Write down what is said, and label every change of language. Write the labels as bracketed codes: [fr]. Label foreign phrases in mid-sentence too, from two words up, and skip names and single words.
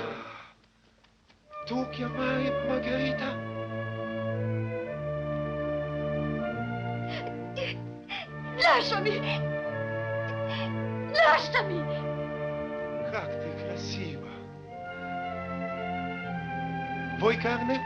[it] Tu chiamai Margherita? Lasciami! Lasciami! [ru] Как ты красива! [it] Vuoi carne?